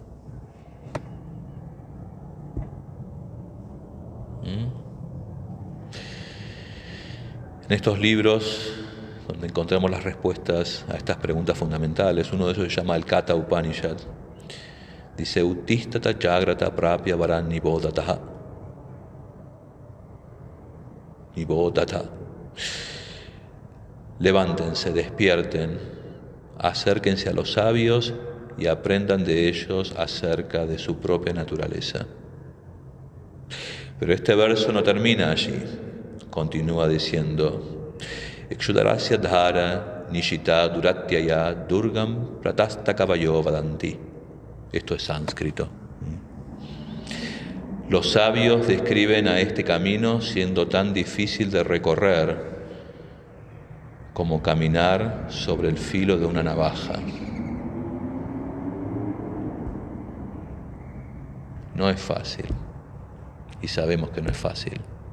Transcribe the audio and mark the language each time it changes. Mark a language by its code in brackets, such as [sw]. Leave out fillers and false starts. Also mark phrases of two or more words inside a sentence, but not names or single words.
[es] En estos libros donde encontramos las respuestas a estas preguntas fundamentales, uno de esos se llama el Katha Upanishad. Dice: [sa] उत्तिष्ठत जाग्रत प्राप्य वरान्निबोधत. निबोधत. [es] Levántense, despierten, acérquense a los sabios y aprendan de ellos acerca de su propia naturaleza. Pero este verso no termina allí. Continúa diciendo: [sa] क्षुरस्य धारा निशिता दुरत्यया दुर्गं पथस्तत्कवयो वदन्ति. [es] Esto es sánscrito. Los sabios describen a este camino siendo tan difícil de recorrer como caminar sobre el filo de una navaja. No es fácil, y sabemos que no es fácil.